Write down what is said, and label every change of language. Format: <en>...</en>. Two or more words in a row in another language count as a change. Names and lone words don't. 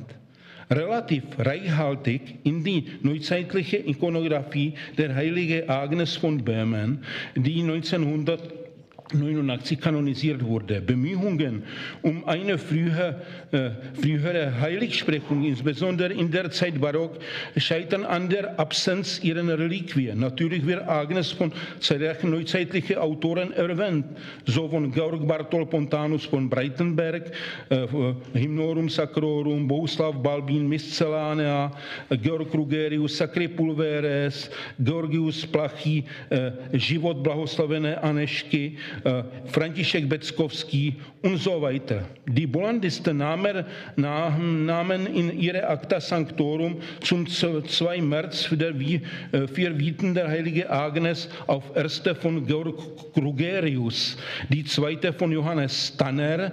<de>Relativ reichhaltig in die neuzeitliche Ikonographie der heiligen Agnes von Böhmen, die 1989 kanonisiert wurde. Bemühungen um eine frühere Heiligsprechung, insbesondere in der Zeit Barock, scheitern an der Absenz ihrer Reliquien. Natürlich wird Agnes von zahlreichen neuzeitlichen Autoren erwähnt, so von Georg Barthold Pontanus von Breitenberg, Hymnorum Sacrorum, Bohuslav Balbín, Miscelánea, Georg Rugerius, Sacri Pulveres, Georgius Plachy, Život blahoslavené Anešky, František Beckovský und so weiter. Die Bollandisten nahmen in ihre Acta Sanctorum zum 2. März für Viten der Heilige Agnes auf erste von Georg Rugerius, die zweite von Johannes Tanner.</de>